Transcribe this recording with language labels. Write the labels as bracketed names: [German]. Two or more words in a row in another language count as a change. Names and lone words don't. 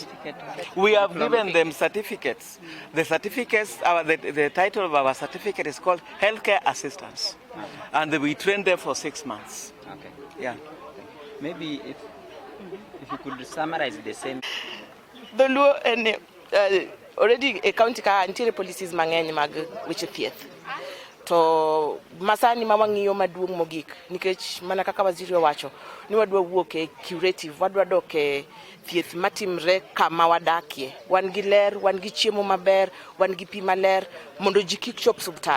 [English] We have given them certificates. The certificates, the title of our certificate is called healthcare assistants, and we train them for 6 months. Okay. Yeah. Maybe if you could summarize the same. The law and already a county [Luo (Kenya and Tanzania)] ka anti policies mangeny mag which thieth to masani mawangiyo maduong mogik nikech mana kaka waziri wacho ni wadwa wuok e curative, wadwa dok e thieth matimre kama wadakie, wan gi ler, wan gi chiemo maber, wan gi pi maler, mondo ji kik chop subtal.